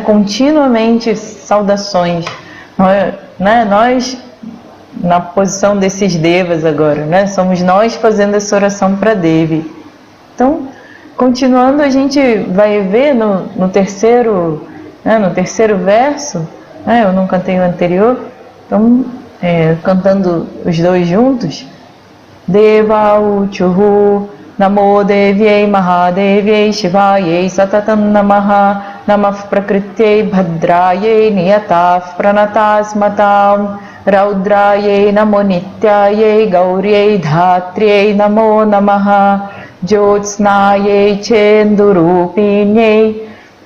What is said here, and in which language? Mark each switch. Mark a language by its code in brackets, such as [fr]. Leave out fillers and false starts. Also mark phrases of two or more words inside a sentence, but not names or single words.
[pt] Continuamente saudações. Nós, na posição desses devas agora, né? Somos nós fazendo essa oração para Devi. Então, continuando, a gente vai ver no terceiro verso, né? Eu não cantei o anterior, então, cantando os dois juntos, [sa] देवा ऊचुः नमो देव्यै महादेव्यै शिवायै सततं नमः नमः प्रकृत्यै भद्रायै नियताः प्रणतास्मताम् रौद्रायै नमो नित्यायै गौर्यै धात्र्यै नमो नमः ज्योत्स्नायै चेन्दुरूपिण्यै